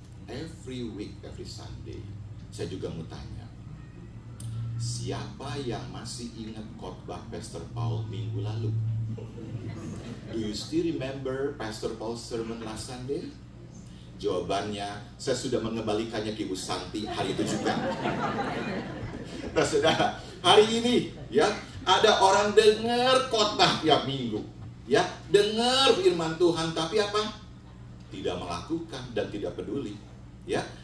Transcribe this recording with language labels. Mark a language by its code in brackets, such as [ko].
[en] Every week, every Sunday. [id] Saya juga mau tanya, siapa yang masih ingat khotbah Pastor Paul minggu lalu? [en] Do you still remember Pastor Paul's sermon last Sunday? [id] Jawabannya, saya sudah mengembalikannya ke Ibu Santi hari itu juga. Nah, saudara, hari ini ya, ada orang dengar khotbah tiap minggu, ya, dengar firman Tuhan, tapi apa? Tidak melakukan dan tidak peduli, ya.